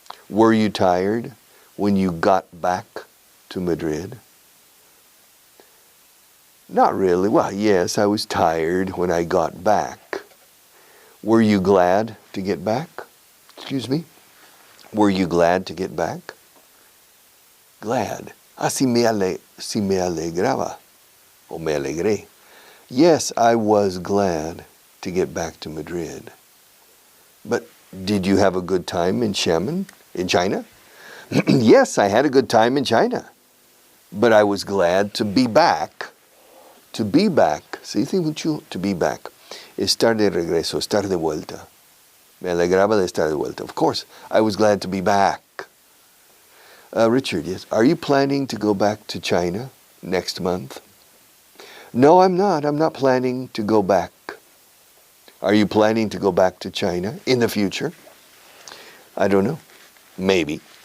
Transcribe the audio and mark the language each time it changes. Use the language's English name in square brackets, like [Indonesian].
[English] Were you tired when you got back to Madrid? Not really. Well, yes, I was tired when I got back. Were you glad to get back? Excuse me? Were you glad to get back? [Spanish] Glad. Si me alegraba. O me alegré. [English] Yes, I was glad to get back to Madrid. But did you have a good time in Xiamen, in China? Yes, I had a good time in China. But I was glad to be back. To be back. [Spanish] Se dice mucho [English] to be back. [Spanish] Estar de regreso, estar de vuelta. Me alegraba de estar de vuelta. [English] Of course, I was glad to be back. Richard, yes. Are you planning to go back to China next month? No, I'm not. I'm not planning to go back. Are you planning to go back to China in the future? I don't know. Maybe.